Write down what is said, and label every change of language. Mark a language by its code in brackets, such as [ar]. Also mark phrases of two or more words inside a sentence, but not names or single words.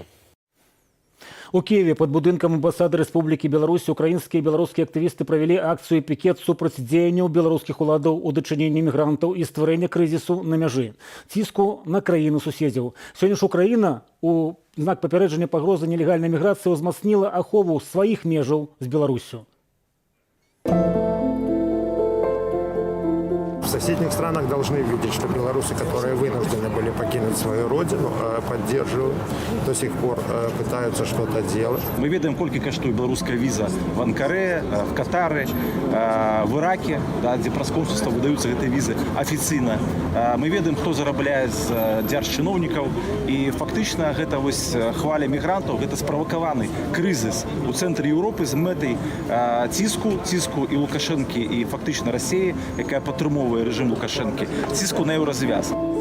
[be] У [ru] Киеве под [be] будынкам амбасады Рэспублікі Беларусь украінскія і беларускія актывісты правялі акцыю пікет супраць дзеянняў беларускіх уладаў у дачыненні мігрантаў і стварэння крызісу на мяжы, ціску на краіну суседзяў. Сёння ж Украіна у знак папярэджання пагрозы нелегальнай міграцыі ўзмацніла ахову сваіх межаў з Беларусю. [ru] В соседних странах должны видеть, что белорусы, которые вынуждены были покинуть свою родину, поддерживают, до сих пор пытаются что-то делать. [be] Мы ведаем, колькі каштуе беларуская віза в Анкаре, в Катары, в Ираке, да, дзе праз консульства выдаюцца гэтыя візы афіцыйна. Мы ведаем, хто зарабляе з дзяржчыноўнікаў, і фактычна гэта вось хваля мігрантаў, гэта справакаваны крызіс у цэнтры Еўропы з мэтай ціску і Лукашэнкі, і фактычна Расіі, якая падтрымоўвае [ru] режим Лукашенки, [be] ціску на еўразвяз.